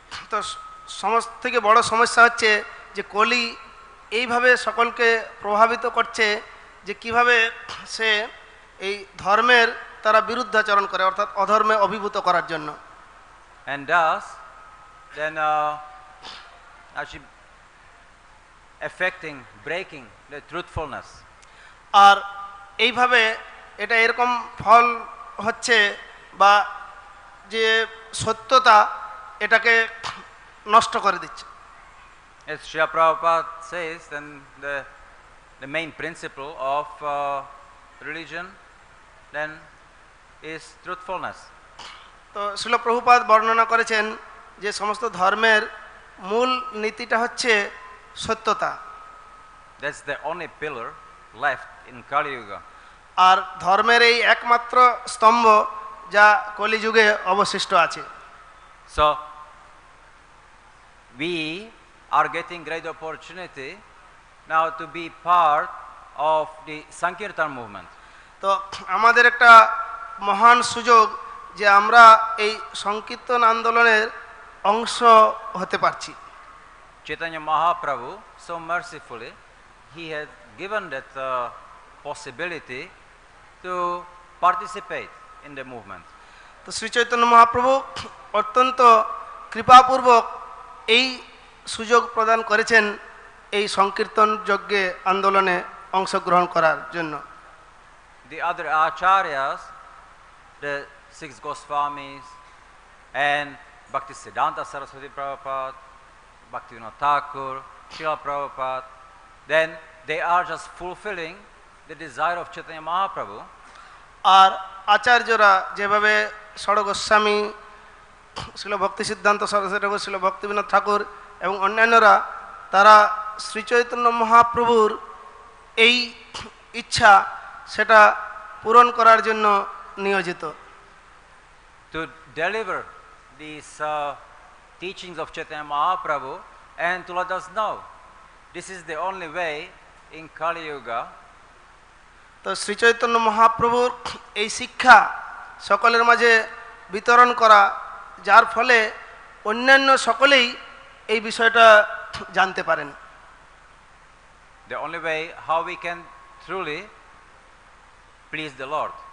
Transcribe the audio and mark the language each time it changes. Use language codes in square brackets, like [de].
[bn] তো সমস্ত থেকে বড় সমস্যা হচ্ছে যে কলি এইভাবে সকলকে প্রভাবিত করছে যে কিভাবে সে এই ধর্মের তারা বিরুদ্ধাচরণ করে, অর্থাৎ অধর্মে অভিভূত করার জন্য। [en] And thus then actually affecting, breaking the truthfulness. [bn] আর এইভাবে এটা এরকম ফল হচ্ছে বা যে সত্যতা এটাকে নষ্ট করে দিচ্ছে। [en] As Srila Prabhupada says, then the main principle of religion then is truthfulness. [bn] তো শ্রীল প্রভুপাদ বর্ণনা করেছেন যে সমস্ত ধর্মের মূল নীতিটা হচ্ছে সত্যতা। [en] That's the only pillar left in Kali Yuga. [bn] আর ধর্মের এই একমাত্র স্তম্ভ যা কলিযুগে অবশিষ্ট আছে। [en] So we are getting great opportunity now to be part of the Sankirtan movement. [bn] তো আমাদের একটা মহান সুযোগ যে আমরা এই সংকীর্তন আন্দোলনের অংশ হতে পারছি। [en] Chaitanya Mahaprabhu, so mercifully, he has given that possibility to participate in the movement. [bn] তো শ্রী চৈতন্য মহাপ্রভু অত্যন্ত কৃপাপূর্বক এই সুযোগ প্রদান করেছেন এই সংকীর্তন যজ্ঞে আন্দোলনে অংশগ্রহণ করার জন্য। [en] The other acharyas, the six Goswamis and Bhaktisiddhanta Saraswati Prabhupada, Bhaktivinoda Thakur, Srila Prabhupada, then they are just fulfilling the desire of Chaitanya Mahaprabhu. [bn] আর আচার্যরা যেভাবে ষড় গোস্বামী, শ্রীল ভক্তি সিদ্ধান্ত সরস্বতী ঠাকুর, শ্রীল ভক্তিবিনোদ ঠাকুর এবং অন্যান্যরা তারা শ্রীচৈতন্য মহাপ্রভুর এই ইচ্ছা সেটা পূরণ করার জন্য নিয়োজিত। [en] To deliver these teachings of Chaitanya Mahaprabhu and to let us know this is the only way in Kali Yuga. [bn] তো শ্রীচৈতন্য মহাপ্রভুর এই শিক্ষা সকলের মাঝে বিতরণ করা, যার ফলে অন্যান্য সকলেই এই বিষয়টা জানতে পারেন। [en] The only way how we can truly please the Lord.